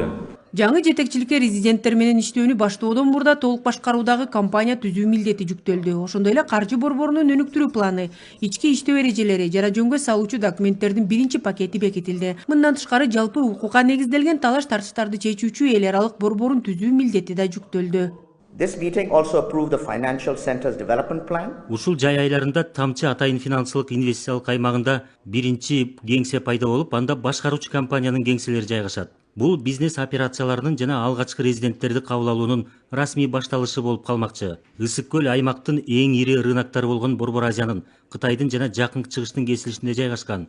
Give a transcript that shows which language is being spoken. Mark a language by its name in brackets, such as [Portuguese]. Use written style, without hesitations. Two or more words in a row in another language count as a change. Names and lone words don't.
[Kyrgyz] Жаңы жетекчиликке резиденттер менен иштөөнү баштоодон мурда толук башкаруудагы компания түзүү милдети жүктөлдү. Ошондой эле каржы борборунун өнүктүрүү планы, ички иштөө эрежелери жана жөнгө салуучу документтердин биринчи пакети бекитилди. Мындан тышкары жалпы укукка негизделген талаш тартыштарды чечүүчү эл аралык борборун түзүү милдети да жүктөлдү. [English] This meeting also approved the Financial Centers Development Plan. [Kyrgyz] Ушул жай айларында Тамчы Атайын финансылык инвестициялык аймагында биринчи кеңсе пайда болуп, анда башкаруучу компаниянын кеңселери жайгашат. Бул бизнес операцияларынын жана алгачкы резиденттерди кабыл алуунун расмий башталышы болуп калмакчы. Ысык көл аймактын эң ири рыноктары болгон Борбор Азиянын, Кытайдын жана Жакынкы Чыгыштын кесилишинде жайгашкан.